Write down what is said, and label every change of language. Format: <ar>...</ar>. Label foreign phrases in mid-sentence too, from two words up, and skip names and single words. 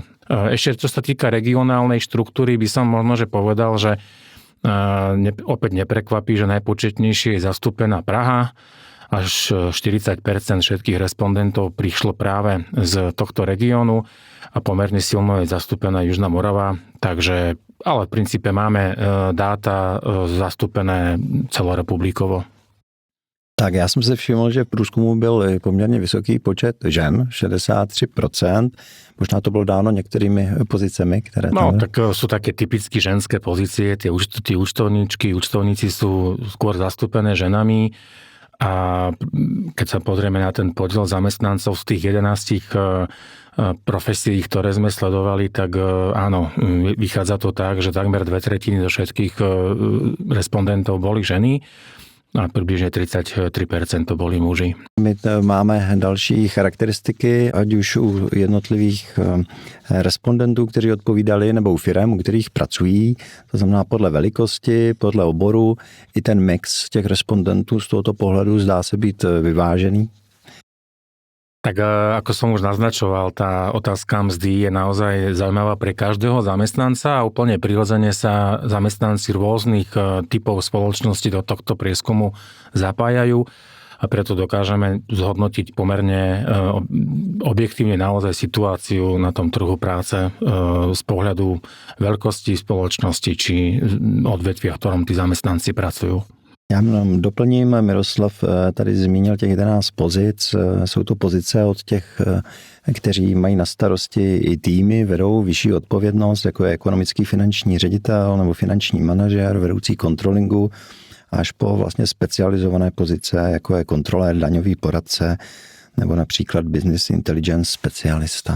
<sk>Ešte čo sa týka regionálnej štruktúry, by som možno že povedal, že opäť neprekvapí, že najpočetnejšie je zastúpená Praha. Až 40% všetkých respondentov prišlo práve z tohto regiónu a pomerne silno je zastúpená Južná Morava, takže, ale v princípe máme dáta zastúpené celorepublikovo.</sk> <cs>Tak já jsem si všiml, že v průzkumu byl poměrně vysoký počet žen, 63%. Možná to bylo dáno některými pozicemi, které tam... No,</cs> <sk>tak sú také typicky ženské pozície, tie účtovníčky, účtovníci sú skôr zastúpené ženami. A keď sa pozrieme na ten podiel zamestnancov z tých 11 profesií, ktoré sme sledovali, tak áno, vychádza to tak, že takmer 2/3 zo všetkých respondentov boli ženy a približne 33% to boli muži.</sk> <cs>My máme další charakteristiky, ať už u jednotlivých respondentů, kteří odpovídali, nebo u firem, u kterých pracují, to znamená podle velikosti, podle oboru, i ten mix těch respondentů z tohoto pohledu zdá se být vyvážený.</cs> <sk>Tak ako som už naznačoval, tá otázka mzdy je naozaj zaujímavá pre každého zamestnanca a úplne prirodzene sa zamestnanci rôznych typov spoločnosti do tohto prieskumu zapájajú a preto dokážeme zhodnotiť pomerne objektívne naozaj situáciu na tom trhu práce z pohľadu veľkosti spoločnosti či odvetvia, v ktorom tí zamestnanci pracujú.</sk> <cs>Já jenom doplním, Miroslav tady zmínil těch 11 pozic. Jsou to pozice od těch, kteří mají na starosti i týmy, vedou vyšší odpovědnost, jako je ekonomický finanční ředitel nebo finanční manažer, vedoucí kontrolingu, až po vlastně specializované pozice, jako je kontrolér, daňový poradce nebo například</cs> <en>business intelligence</en> <cs>specialista.</cs>